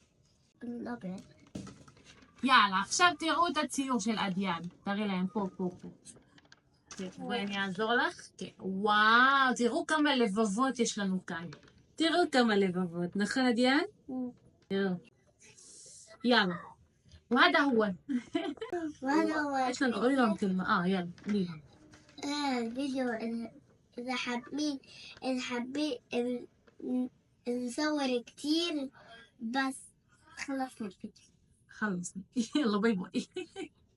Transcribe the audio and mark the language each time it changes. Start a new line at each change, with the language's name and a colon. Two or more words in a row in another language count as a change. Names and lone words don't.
Hebrew: יאללה, עכשיו תראו את הציור של אדיאן. תראי להם פה. בואי אני אעזור לך. כן. וואו, תראו כמה לבבות יש לנו כאן. תראו כמה לבבות. נכון אדיאן? תראו. יאללה.
Arabic: وهذا هو.
Hebrew: יש לנו עוד יום כלמה. יאללה.
Arabic: الفيديو إذا حابين نصور كتير بس خلصنا الفيديو. خلص. يلا باي باي.